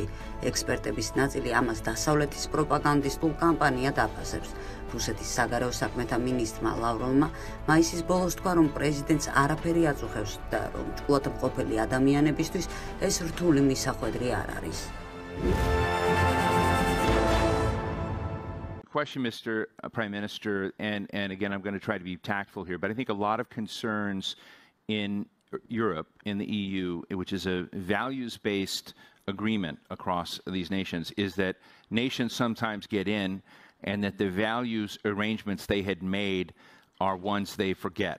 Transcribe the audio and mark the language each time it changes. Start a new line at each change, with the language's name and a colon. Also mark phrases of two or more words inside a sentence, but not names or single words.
Georgian: ექსპერტების ნაწილი ამას დასავლეთის პროპაგანდისტულ კამპანიად აფასებს. რუსეთის საგარეო საქმეთა მინისტრმა ლავროვმა მაისის ბოლოს თქვა, რომ პრეზიდენტს არაფერი აწუხებს და რომ ჭკუად მყოფელი ადამიანებისთვის ეს რთული მისახვედრი არ არის.
English: Question, Mr. Prime Minister, and again, I'm going to try to be tactful here, but I think a lot of concerns in Europe, in the EU, which is a values-based agreement across these nations, is that nations sometimes get in and that the values arrangements they had made are ones they forget.